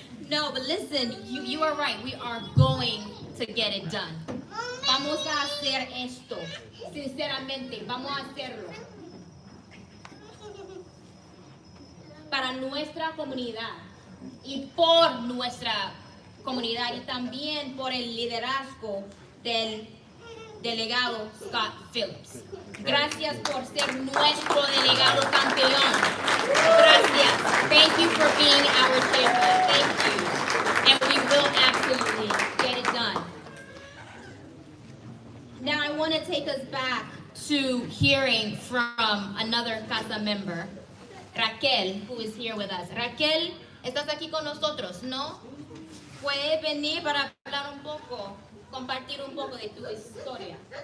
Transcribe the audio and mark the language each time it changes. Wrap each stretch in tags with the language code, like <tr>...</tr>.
<en>No, but listen, you are right. We are going to get it done.</en> <es>Vamos a hacer esto. Sinceramente, vamos a hacerlo. Para nuestra comunidad y por nuestra comunidad y también por el liderazgo del delegado Scott Phillips. Gracias por ser nuestro delegado campeón. Gracias.</es> <en>Thank you for being our champion. Thank you. And we will absolutely get it done. Now I want to take us back to hearing from another CASA member, Raquel, who is here with us.</en> <es>Raquel, ¿estás aquí con nosotros? ¿No? Puedes venir para hablar un poco, compartir un poco de tu historia.</es>